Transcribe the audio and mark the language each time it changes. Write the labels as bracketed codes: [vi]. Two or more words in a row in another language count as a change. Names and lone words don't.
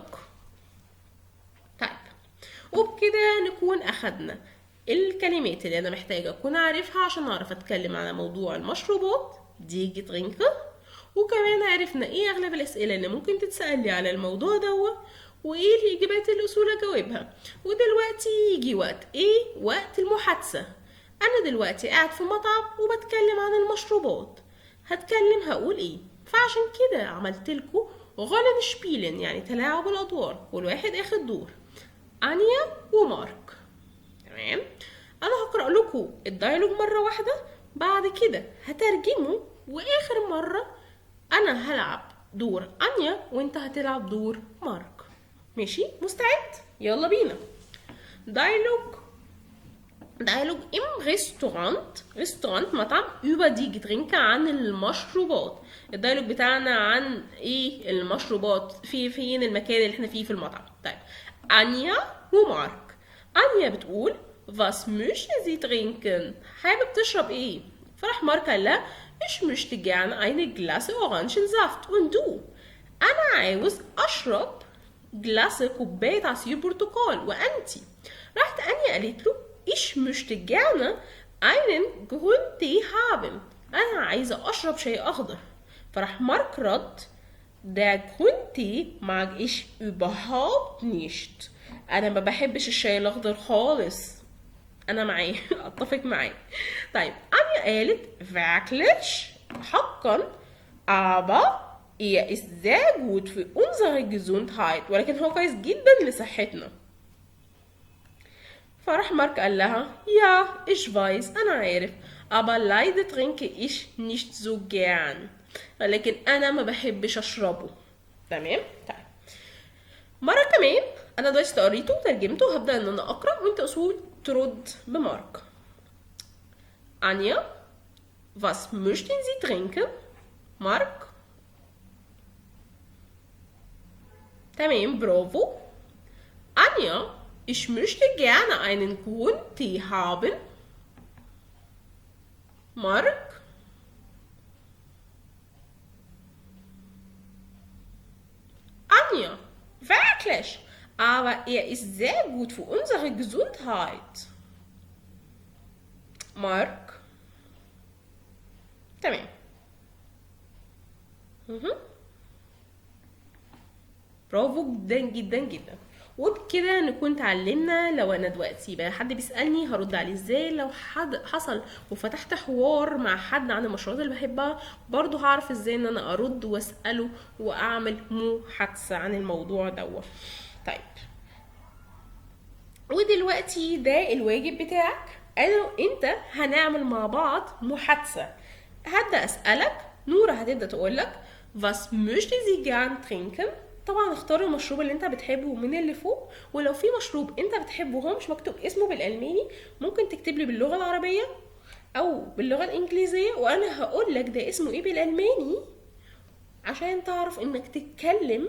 [ar] طيب وبكده نكون اخدنا الكلمات اللي انا محتاجه اكون عارفها عشان اعرف اتكلم على موضوع المشروبات [de] die Getränke [ar] وكمان عرفنا ايه اغلب الاسئله اللي ممكن تتسال لي على الموضوع دوت وايه الاجابات اللي اصول اجاوبها. ودلوقتي يجي وقت ايه وقت المحادثه. انا دلوقتي قاعد في مطعم وبتكلم عن المشروبات هتكلم هقول ايه فعشان كده عملت لكم [de] rollen spielen [ar] يعني تلاعب الأدوار، كل واحد اخد دور. أنيا ومارك. تمام. أنا هقرأ لكم الديالوج مرة واحدة، بعد كده هترجمه، وآخر مرة أنا هلعب دور أنيا وأنت هتلعب دور مارك. ماشي؟ مستعد؟ يلا بينا. [de] Dialog im Restaurant مطعم über die Getränke [ar] عن المشروبات. الديالوج بتاعنا عن ايه؟ المشروبات. فين المكان اللي احنا فيه في المطعم. طيب أنيا ومارك. أنيا بتقول [de] was möchten Sie trinken؟ [ar] حابب تشرب ايه؟ فراح مارك قال لها [de] ich möchte gerne eine Glasse Orangensaft und du؟ [ar] أنا عاوز أشرب كوباية عصير برتقال، وأنتي؟ راحت أنيا قالت له [de] ich möchte gerne einen Grüntee haben. [ar] أنا عايزة أشرب شاي أخضر. فراح مارك رد [de] der Grüntee mag ich überhaupt nicht. [ar] أنا ما بحبش الشاي الأخضر خالص. أنا معاه أتفق معاه. طيب أنيا قالت [de] wirklich حقا aber er ist sehr gut für unsere Gesundheit. [ar] ولكن هو كويس جدا لصحتنا. فراح مارك قال لها [de] ja ich weiß [ar] أنا عارف [de] aber leider trinke ich nicht so gern. [ar] ولكن أنا ما بحبش أشربه. تمام؟ طيب مرة كمان أنا دلوقتي قريته وترجمته، هبدأ إن أنا أقرأ وأنت أصول ترد بمارك. [de] Anja was möchten Sie trinken؟ [ar] مارك تمام برافو. [de] Anja ich möchte gerne einen Grüntee haben. Mark Anja wirklich aber er ist sehr gut für unsere Gesundheit. [ar] Mark تمام. برافو جدا جدا جدا. وبكده نكون اتعلمنا. لو انا دلوقتي بقى حد بيسالني هرد عليه ازاي، لو حد حصل وفتحت حوار مع حد عن المشروبات اللي بحبها برضو هعرف ازاي ان انا ارد واساله واعمل محادثه عن الموضوع دوت. طيب ودلوقتي ده الواجب بتاعك، انا وانت هنعمل مع بعض محادثه. هبدا اسالك، نورة هتبدا تقولك [de] was möchten Sie gern trinken؟ [ar] طبعا اختار المشروب اللي انت بتحبه من اللي فوق، ولو في مشروب انت بتحبه هو مش مكتوب اسمه بالالماني ممكن تكتب لي باللغه العربيه او باللغه الانجليزيه، وانا هقول لك ده اسمه ايه بالالماني عشان تعرف انك تتكلم.